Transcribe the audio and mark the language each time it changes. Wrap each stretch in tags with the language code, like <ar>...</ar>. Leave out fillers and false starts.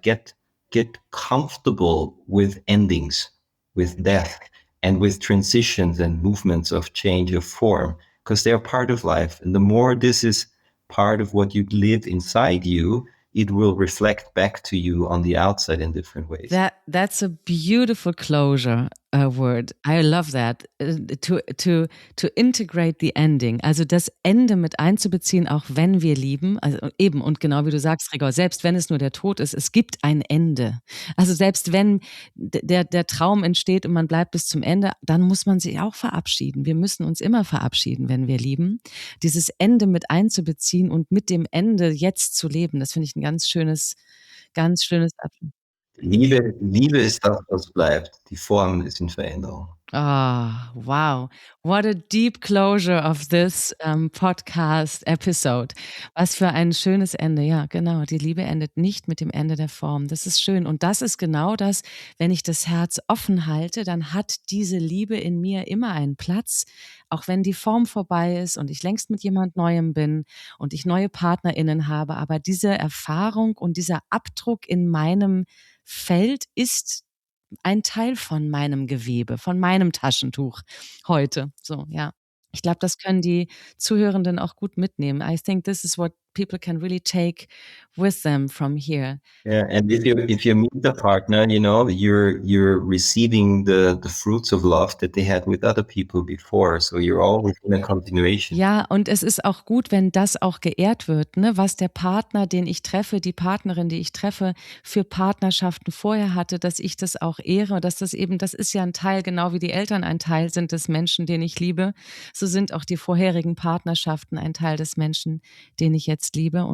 <en>Get comfortable with endings, with death, and with transitions and movements of change of form, because they're part of life. And the more this is part of what you live inside you, it will reflect back to you on the outside in different ways. That's a beautiful closure word. I love that.</en> <de>To integrate the ending, also das Ende mit einzubeziehen, auch wenn wir lieben. Also eben, und genau wie du sagst, Gregor, selbst wenn es nur der Tod ist, es gibt ein Ende. Also selbst wenn der Traum entsteht und man bleibt bis zum Ende, dann muss man sich auch verabschieden. Wir müssen uns immer verabschieden, wenn wir lieben. Dieses Ende mit einzubeziehen und mit dem Ende jetzt zu leben, das finde ich ein ganz schönes Abschluss. Liebe ist das, was bleibt. Die Form ist in Veränderung.</de> <en>Ah, wow. What a deep closure of this podcast episode.</en> <de>Was für ein schönes Ende. Ja, genau. Die Liebe endet nicht mit dem Ende der Form. Das ist schön. Und das ist genau das, wenn ich das Herz offen halte, dann hat diese Liebe in mir immer einen Platz, auch wenn die Form vorbei ist und ich längst mit jemand Neuem bin und ich neue PartnerInnen habe. Aber diese Erfahrung und dieser Abdruck in meinem Feld ist ein Teil von meinem Gewebe, von meinem Taschentuch heute. So, ja. Ich glaube, das können die Zuhörenden auch gut mitnehmen.</de> <en>I think this is what people can really take with them from here. Yeah, and if you meet a partner, you're receiving the fruits of love that they had with other people before. So you're always in a continuation.</en> <de>Ja, und es ist auch gut, wenn das auch geehrt wird, ne? Was der Partner, den ich treffe, die Partnerin, die ich treffe, für Partnerschaften vorher hatte, dass ich das auch ehre, dass das ist ja ein Teil, genau wie die Eltern ein Teil sind des Menschen, den ich liebe. So sind auch die vorherigen Partnerschaften ein Teil des Menschen, den ich jetzt liebe.</de>